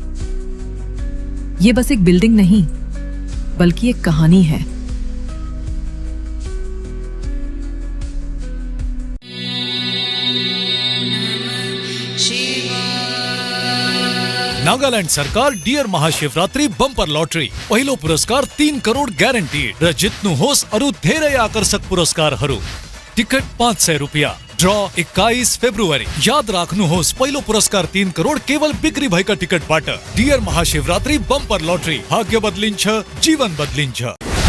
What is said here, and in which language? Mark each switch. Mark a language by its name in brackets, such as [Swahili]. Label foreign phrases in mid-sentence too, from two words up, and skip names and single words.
[Hindi] ये बस एक बिल्डिंग नहीं, बल्कि एक कहानी है। [Nepali] नागालैंड सरकार डियर महाशिवरात्रि बंपर लॉटरी पहिलो पुरस्कार 3 करोड़ ग्यारेंटीड र जित्नु होस् अरु धेरै आकर्षक पुरस्कारहरू। टिकट 500 रुपैयाँ। ड्र 21 फेब्रुअरी। याद राख्नुहोस्, पहिलो पुरस्कार 3 करोड़ केवल बिक्री भएका टिकटबाट। डियर महाशिवरात्रि बंपर लॉटरी, भाग्य बदलिन्छ, जीवन बदलिन्छ।